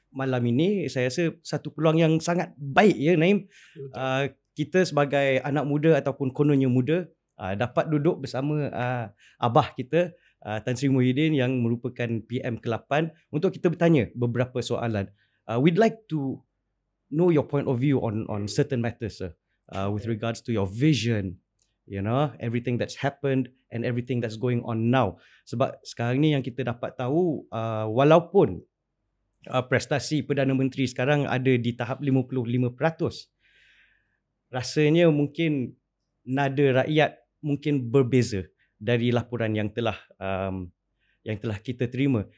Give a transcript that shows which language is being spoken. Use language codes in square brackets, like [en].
[ms] Malam ini saya rasa satu peluang yang sangat baik ya Naim. Kita sebagai anak muda ataupun kononnya muda dapat duduk bersama abah kita, Tan Sri Muhyiddin yang merupakan PM ke-8 untuk kita bertanya beberapa soalan. [en] We'd like to know your point of view on certain matters, sir. With regards to your vision, you know, everything that's happened and everything that's going on now. [ms] Sebab sekarang ni yang kita dapat tahu, walaupun prestasi Perdana Menteri sekarang ada di tahap 55%, rasanya mungkin nada rakyat mungkin berbeza dari laporan yang telah kita terima.